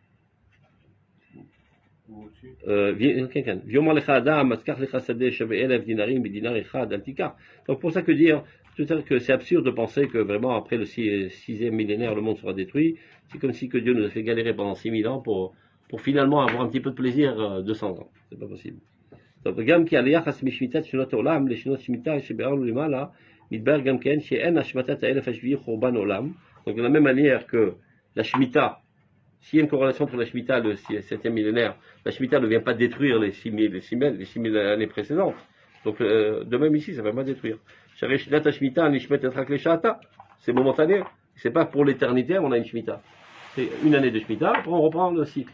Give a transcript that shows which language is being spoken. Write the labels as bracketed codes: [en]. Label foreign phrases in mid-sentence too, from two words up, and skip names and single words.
[fr] Donc pour ça que dire que c'est absurde de penser que vraiment après le 6e millénaire le monde sera détruit. C'est comme si que Dieu nous a fait galérer pendant 6000 ans pour finalement avoir un petit peu de plaisir 200 ans. C'est pas possible. [he] Donc גם כי היחס משמיטת שנות העולם לשנות שמיטה שביארנו למעלה מתברר גם כן שאין השמטת האלף השביעי חורבן עולם. [fr] Donc de la même manière que la Shemitah, s'il y a une corrélation entre la Shemitah et le 7e millénaire, la Shemitah ne vient pas détruire les 6000 années précédentes. Donc de même ici, ça ne va pas détruire. C'est momentané. C'est pas pour l'éternité, on a une Shemitah. C'est une année de Shemitah, après on reprend le cycle.